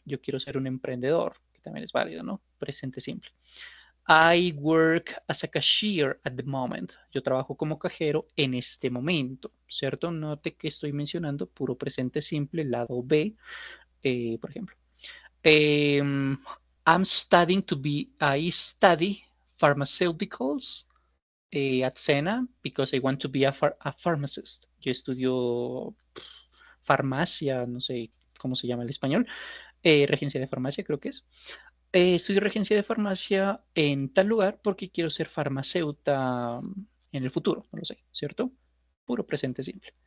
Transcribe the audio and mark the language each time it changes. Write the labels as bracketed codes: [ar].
[es] Yo quiero ser un emprendedor, que también es válido, ¿no? Presente simple. [en] I work as a cashier at the moment. [es] Yo trabajo como cajero en este momento, ¿cierto? Note que estoy mencionando puro presente simple, lado B, por ejemplo. [en] I'm studying to be, I study pharmaceuticals at Sena because I want to be a pharmacist. [es] Yo estudio farmacia, no sé cómo se llama en español, regencia de farmacia creo que es. Estudio regencia de farmacia en tal lugar porque quiero ser farmacéuta en el futuro, no lo sé, ¿cierto? Puro presente simple.